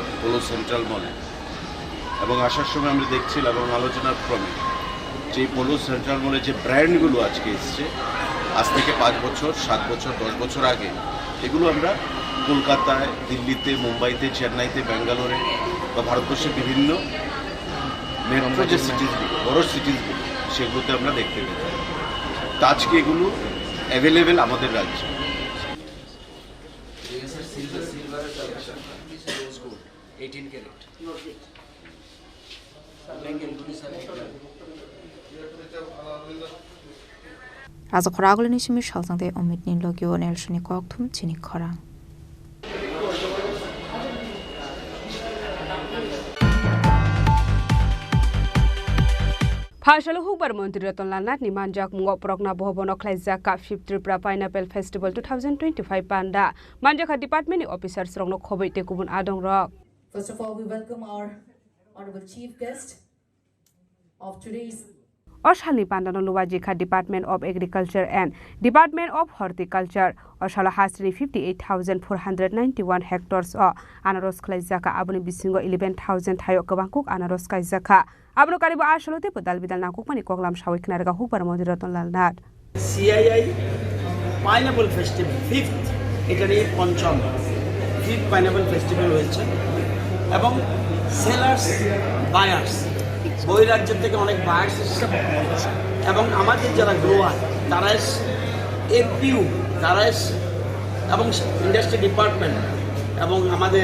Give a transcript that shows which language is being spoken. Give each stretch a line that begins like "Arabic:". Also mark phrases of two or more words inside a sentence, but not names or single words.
Bangla: পোলো সেন্ট্রাল মলে, এবং আসার সময় আমরা দেখছিলাম এবং আলোচনার ক্রমে যে পোলো সেন্ট্রাল মলে যে ব্র্যান্ডগুলো আজকে এসছে আজ থেকে 5 বছর 7 বছর 10 বছর আগে এগুলো আমরা কলকাতায়, দিল্লিতে, মুম্বাইতে, চেন্নাইতে, ব্যাঙ্গালোরে বা ভারতবর্ষের বিভিন্ন মেট্রো যে সিটিজগুলো, বড় সিটিজগুলো, সেগুলোতে আমরা দেখতে পেতাম। তো আজকে এগুলো অ্যাভেলেবেল আমাদের রাজ্যে।
Kok Borok: Raja Khoragul ni simi shaltang te omit ni logyo Nelson Kokthum Chini Khorang. Phashalo Hukbar Mantri Ratan Lanat ni manjak mungo prokna bohobono khlaijak ka 5th Tripura Pineapple Festival 2025 panda manjak
English: department officers
Kok Borok: rongno khoboi te kubun adong rok.
English: First of all, we welcome our honorable chief guest of today's
Kok Borok: Oshali Pandano Luwajika Department of Agriculture and Department of Horticulture Oshala Hasri 58,491 hectares o Anaros Klaizaka Abuni Bisingo 11,000 Tayo Kabangkuk Anaros Kaizaka Abno Karibu Ashalote Podal Bidal Nakukmani Koglam Shawik Narga Hupar Moderaton Lalnat
Bangla: CII Pineapple Festival 5th এটার এই পঞ্চম 5th Pineapple Festival হয়েছে এবং
English: sellers buyers
Bangla: বহিরাজ্য থেকে অনেক বায়ার্স এসেছে এবং আমাদের যারা গ্রোয়ার তারা এপিইউ তারা এবং
English: industry department
Bangla: এবং আমাদের